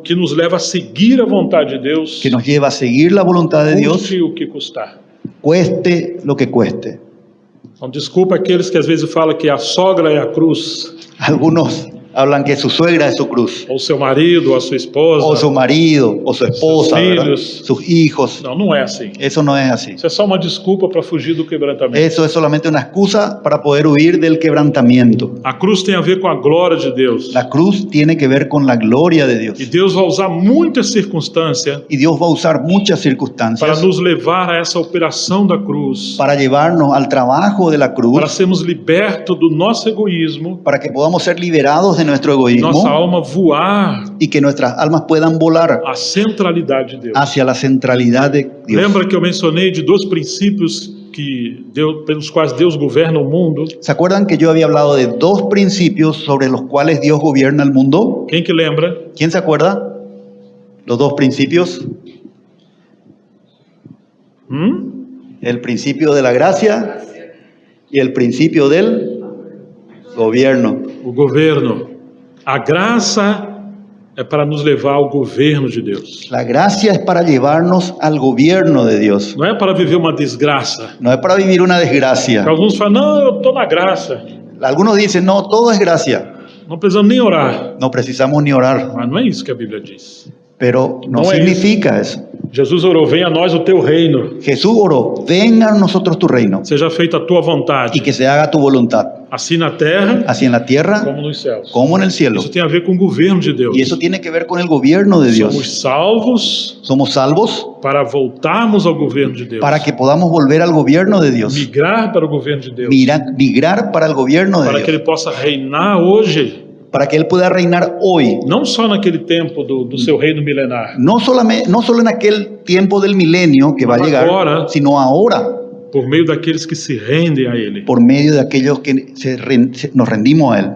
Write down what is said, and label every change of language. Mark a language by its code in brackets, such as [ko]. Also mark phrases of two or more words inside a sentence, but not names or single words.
[pt] que nos leva a seguir a vontade de Deus, [es] que nos lleva a seguir la voluntad de Dios, [pt] custe o que custar. [es] cueste lo que cueste. [pt] Então, desculpa aqueles que às vezes falam que a sogra é a cruz, [es] Algunos hablan que su suegra es su cruz, [pt] ou seu marido, ou a sua esposa. [es] o su marido, o su esposa, Sus ¿verdad? hijos. Sus hijos. [pt] Não, não é assim. [es] Eso no es así. [pt] Isso é só uma desculpa para fugir do quebrantamento. [es] Eso es solamente una excusa para poder huir del quebrantamiento. [pt] A cruz tem a ver com a glória de Deus. [es] La cruz tiene que ver con la gloria de Dios. [pt] E Deus vai usar muitas circunstâncias [es] Y Dios va a usar muchas [pt] para [es] circunstancias [pt] nos levar a essa operação da cruz, [es] para llevarnos al trabajo de la [pt] para [es] cruz, [pt] sermos libertos do nosso egoísmo, [es] para que podamos ser liberados de nuestro [pt] nossa [es] egoísmo [pt] alma voar [es] y que nuestras almas puedan volar [pt] à centralidade de Deus. [es] hacia la centralidad de Dios. [pt] Lembra que eu mencionei de dois princípios que Deus, pelos quais Deus governa o mundo? [es] ¿Se acuerdan que yo había hablado de dos principios sobre los cuales Dios gobierna el mundo? [pt] Quem que lembra? [es] ¿Quién se acuerda? Los dos principios. El principio de la gracia y el principio del gobierno. [pt] O governo. A graça é para nos levar ao governo de Deus. [es] La gracia es para llevarnos al gobierno de Dios. [pt] Não é para viver uma desgraça. [es] No es para vivir una desgracia. [pt] Porque alguns falam, não, eu estou na graça. [es] Algunos dicen, no, todo es gracia. [pt] Não precisamos nem orar. [es] No precisamos ni orar. [pt] Mas não é isso que a Bíblia diz. [es] Pero no No es significa eso. [pt] Jesus orou, venha a nós o teu reino. [es] Jesús oró, venga a nosotros tu reino [pt] Seja feita a tua vontade. [es] y que se haga tu voluntad, [pt] Assim na terra, [es] así en la tierra [pt] como nos céus. [es] como en el cielo. [pt] Isso tem a ver com o governo de Deus. [es] Y eso tiene que ver con el gobierno de Dios. [pt] Somos salvos [es] Somos salvos [pt] para voltarmos ao governo de Deus. [es] para que podamos volver al gobierno de Dios. [pt] Migrar para o governo de Deus. [es] Migrar para el gobierno de [pt] Para que [es] Dios. [pt] ele possa reinar hoje. [es] Para que Él pueda reinar hoy. [pt] Não só naquele tempo do seu reino milenar. [es] No solo en aquel tiempo del milenio que va a llegar, Ahora. sino ahora, [pt] Por meio daqueles que se rendem a Ele. [es] por medio de aquellos que nos rendimos a Él.